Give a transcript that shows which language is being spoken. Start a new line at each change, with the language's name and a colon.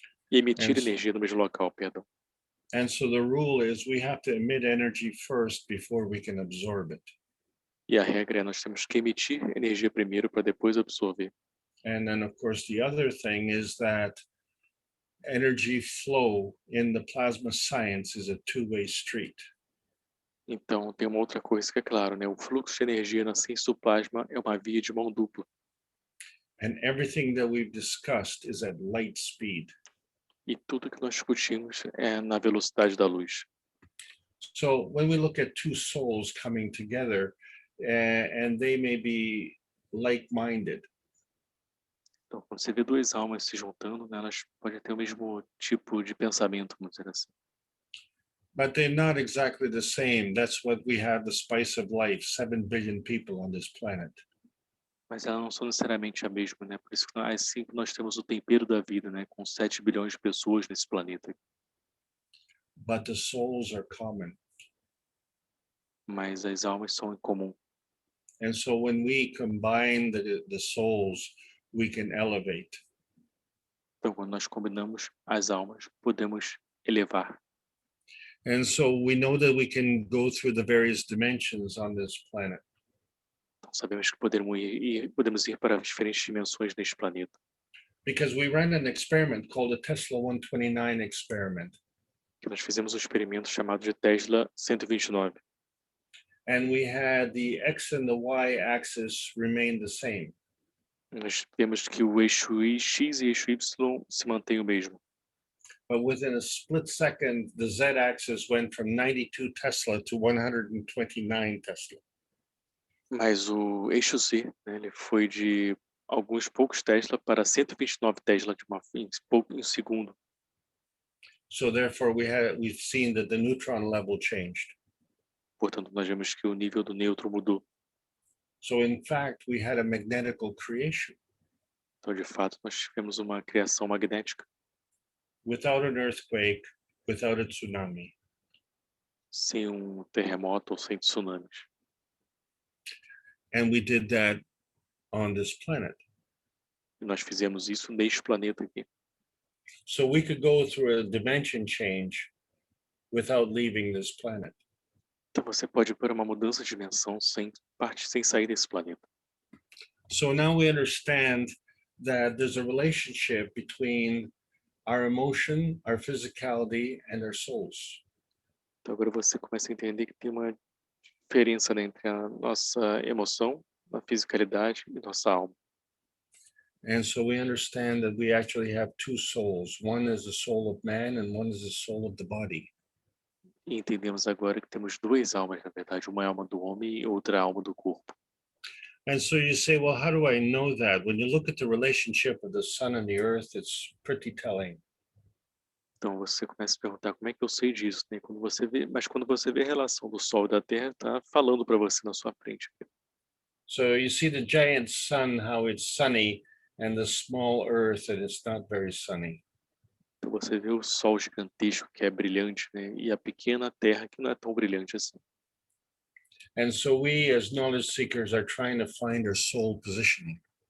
Portuguese: E emitir energia no mesmo local, perdão.
English: And so the rule is we have to emit energy first before we can absorb it.
Portuguese: E a regra é nós temos que emitir energia primeiro para depois absorver.
English: And then of course the other thing is that energy flow in the plasma science is a 2-way street.
Portuguese: Então, tem uma outra coisa que é claro, né? O fluxo de energia na ciência do plasma é uma via de mão dupla.
English: And everything that we've discussed is at light speed.
Portuguese: E tudo que nós discutimos é na velocidade da luz.
English: So when we look at 2 souls coming together, and they may be like-minded.
Portuguese: Então, quando você vê 2 almas se juntando, né, elas podem ter o mesmo tipo de pensamento, vamos dizer assim.
English: But they're not exactly the same. That's what we have the spice of life, 7 billion people on this planet.
Portuguese: Mas elas não são necessariamente a mesma, né? Por isso que assim que nós temos o tempero da vida, né? Com 7 bilhões de pessoas nesse planeta.
English: But the souls are common.
Portuguese: Mas as almas são em comum.
English: And so when we combine the souls, we can elevate.
Portuguese: Então, quando nós combinamos as almas, podemos elevar.
English: And so we know that we can go through the various dimensions on this planet.
Portuguese: Então, sabemos que podemos ir para diferentes dimensões neste planeta.
English: Because we ran an experiment called the Tesla 129 experiment.
Portuguese: Que nós fizemos um experimento chamado de Tesla 129.
English: And we had the X and the Y axis remain the same.
Portuguese: Nós vemos que o eixo X e o eixo Y se mantém o mesmo.
English: But within a split second, the Z axis went from 92 Tesla to 129 Tesla.
Portuguese: Mas o eixo Z, né, ele foi de alguns poucos Tesla para 129 Tesla em um segundo.
English: So therefore, we've seen that the neutron level changed.
Portuguese: Portanto, nós vemos que o nível do nêutron mudou.
English: So in fact, we had a magnetical creation.
Portuguese: Então, de fato, nós tivemos uma criação magnética.
English: Without an earthquake, without a tsunami.
Portuguese: Sem um terremoto ou sem tsunamis.
English: And we did that on this planet.
Portuguese: E nós fizemos isso neste planeta aqui.
English: So we could go through a dimension change without leaving this planet.
Portuguese: Então você pode ir para uma mudança de dimensão sem sair desse planeta.
English: So now we understand that there's a relationship between our emotion, our physicality, and our souls.
Portuguese: Então agora você começa a entender que tem uma diferença, né, entre a nossa emoção, a fisicalidade e nossa alma.
English: And so we understand that we actually have two souls. One is the soul of man and one is the soul of the body.
Portuguese: E entendemos agora que temos duas almas, na verdade, uma alma do homem e outra alma do corpo.
English: And so you say, well, how do I know that? When you look at the relationship of the sun and the earth, it's pretty telling.
Portuguese: Então você começa a perguntar como é que eu sei disso, né? Mas quando você vê a relação do Sol e da Terra, está falando para você na sua frente.
English: So you see the giant sun, how it's sunny, and the small earth, and it's not very sunny.
Portuguese: Então você vê o Sol gigantesco que é brilhante, né? E a pequena Terra que não é tão brilhante assim.
English: And so we, as knowledge seekers, are trying to find our soul positioning.